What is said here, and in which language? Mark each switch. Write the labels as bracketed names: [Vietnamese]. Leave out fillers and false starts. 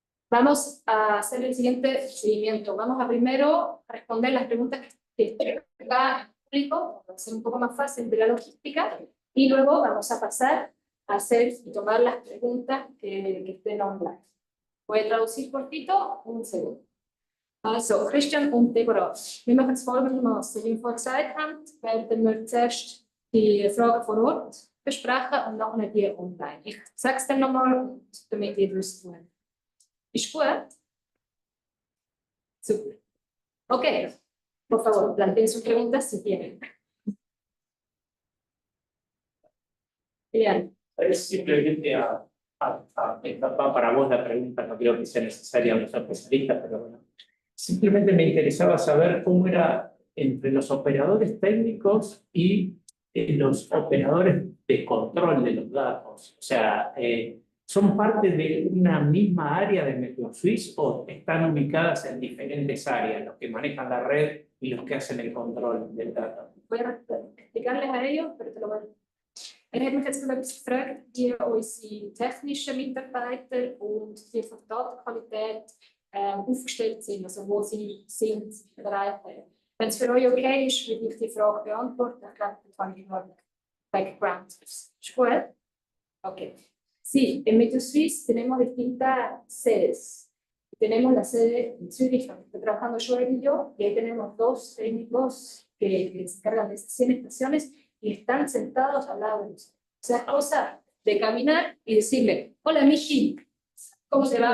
[Spanish] Vamos a hacer el siguiente seguimiento. Vamos a primero responder las preguntas que está en público, para hacer un poco más fácil de la logística, y luego vamos a pasar a hacer y tomar las preguntas que estén online. Voy a traducir cortito, un segundo. [German] Also, Christian und Deborah, wir machen es folgendermaßen. Wie wir vorhin gesagt haben, werden wir zuerst die Fragen vor Ort besprechen und nachher die online. Ich sage es dann nochmal, damit ihr wisst, wo. Ist gut? Super. [Spanish] Ok, por favor, planteen sus preguntas si tienen. Bien. Es simplemente va para vos la pregunta, no creo que sea necesaria una especialista, pero bueno. Simplemente me interesaba saber cómo era entre los operadores técnicos y los operadores de control de los datos. O sea, ¿son parte de una misma área de MeteoSwiss o están ubicadas en diferentes áreas, los que manejan la red y los que hacen el control del dato? Voy a explicarles a ellos, pero te lo voy a... [German] Er hat mich jetzt gerade gefragt, wie unsere technischen Mitarbeiter und die von der Datenqualität aufgestellt sind, also wo sie sind, Bereiche. Wenn es für euch okay ist, würde ich die Frage beantworten. Ich glaube, das habe ich nur Background. Ist gut? Ok. [Spanish] Sí, en MeteoSwiss tenemos distintas sedes. Tenemos la sede en Zürich, donde estoy trabajando Joel y yo, y ahí tenemos dos técnicos que se encargan de esas 100 estaciones y están sentados al lado de nosotros. O sea, es cosa de caminar y decirle, hola, Miji, ¿cómo se va?